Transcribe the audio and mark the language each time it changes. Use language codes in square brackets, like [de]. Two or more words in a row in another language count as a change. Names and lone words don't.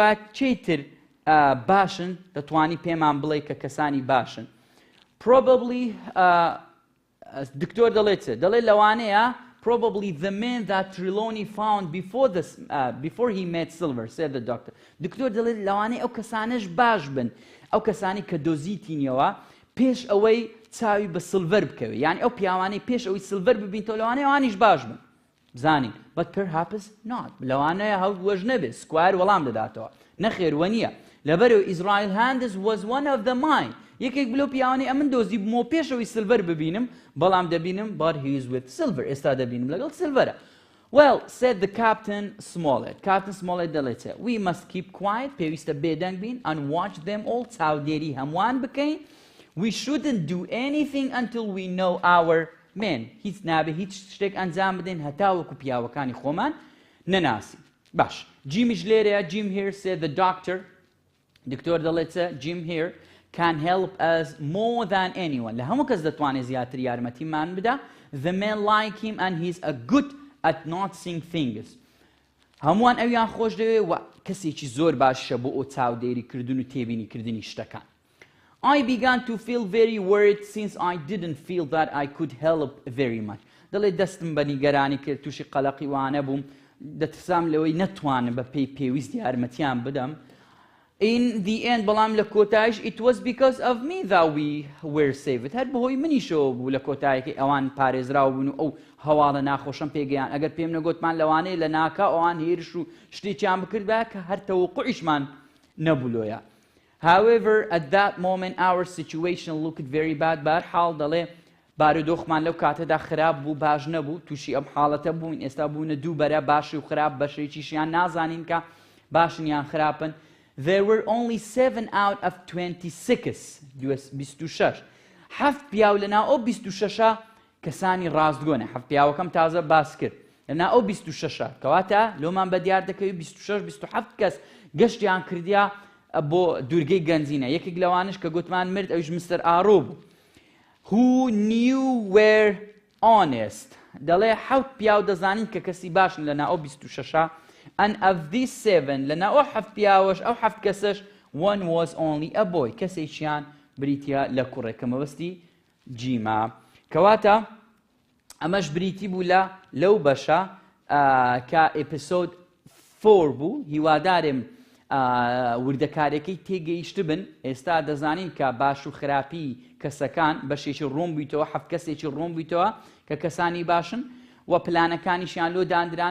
[ckb] پێ دوایە چیتر باشن دەتوانی پێمان بڵێ کە کەسانی باشن. [en] Probably [ckb] دکتۆر دەڵێت دەڵێ لەوانەیە [en] probably the man that Trelawney found before he met Silver, said the doctor. [ckb] دکتۆر دەڵێت لەوانەیە ئەو کەسانش باش بن، ئەو کەسانی کە دۆزیتینەوە پێش ئەوەی چاوی بە سلڤەر بکەوێت، یعنی ئەو پیاوانەی پێش ئەوەی سلڤەر ببینتەوە لەوانەیە ئەوانیش باش بن. [en] بزانین but perhaps not. [ckb] لەوانەیە هەڵ وەژ نەبێت سکوایر وەڵام دەداتەوە. نەخێر نییە لەبەرەوە [en] ئیزرائیل هاندز was one of the mine. [ckb] یەکێک بلو پیاوانەی ئەمن دۆزی بمەوە پێشەوەی سلڤەر ببینم بەڵام دەبینم [en] but he is with silver. [ckb] ئێستا دەبینم لەگەڵ سلڤەرە. [en] Well, said the Captain Smollett. Captain Smollett دەڵێتە we must keep quiet. [ckb] پێویستە بێدەنگ بین [en] and watch them all. [ckb] چاودێری هەمووان بکەین. [en] We shouldn't do anything until we know our men. [ckb] هیچ نابێ هیچ شتێک ئەنجام بدەین هەتا وەکو پیاوەکانی خۆمان نەناسی. باش. جیمیش لێرەیە. [en] Jim here said the doctor. [ckb] دکتۆر دەڵێتە [en] Jim here can help us more than anyone. [ckb] لە هەموو کەس دەتوانێت زیاتر یارمەتیمان بدا. [en] The men like him and he's a good at noticing things. [ckb] هەمووان ئەویان خۆش دەوێت و کەسێکی زۆر باشە بۆ ئەو چاودێریکردن و تێبینیکردنی شتەکان. [en] I began to feel very worried since I didn't feel that I could help very much. [ckb] دەڵێت دەستم بە نیگەرانی کرد تووشی قەلەقی وانە بووم دەترسام لەوەی نەتوانم بە پێی پێویست یارمەتیان بدەم. [en] In the end [ckb] بەڵام لە کۆتایش [en] it was because of me that we were saved. [ckb] هەر بەهۆی منیشەوە بوو لە کۆتایەکەی ئەوان پارێزراو بوون و ئەو هەواڵە ناخۆشم پێگەیان. ئەگەر پێم نەگوتمان لەوانەیە لە ناکا ئەوان هێرش و شتێکیان بکردبا کە هەر تەوەقوعیشمان نەبوولۆیە. [en] However, at that moment our situation looked very bad. [ckb] بەهەرحاڵ دەڵێ بارودۆخمان لەو کاتەدا خراپ بوو باش نەبوو تووشی ئەم حاڵەتە بووین ئێستا بوونە دووبەرە باشی و خراپ بەشێکیشیان نازانین کە باشن یان خراپن. [en] There were only 7 out of 26. 26. [ckb] هەفت پیاو لەناو ئەو 26 کەسانی ڕاستگۆنە. هەفت پیاوەکەم تازە باس کرد لەناو ئەو 26 کەواتە لۆمان بەدیار دەکەوێت 26-27 کەس گەشتیان کردیا بۆ دوورگەی گەنجینە. یەکێک لەوانش کە گوتمان مرد ئەویش مستەر ئارۆ بوو. [en] Who knew were honest. [ckb] دەڵێ حەوت پیاو دەزانین کە کەسی باشن لەناو ئەو 26. [en] And of these 7 [ckb] لەناو ئەو حەفت پیاوەش ئەو حەفت کەسەش [en] one was only a boy. [ckb] کەسێکیان بریتیا لە کوڕێکە مەبەستی جیما. کەواتە ئەمەش بریتی بوو لەو بەشە کە ئێپیسۆد 4 بوو. هیوادارم وردەکارەکەی تێگەیشت بن. ئێستا دەزانین کە باش و خراپی کەسەکان بەشێکی ڕۆم بوویتەوە حەفت کەسێکی ڕۆم بوویتەوە کە کەسانی باشن و پلانەکانیشیان لۆ دانرانە.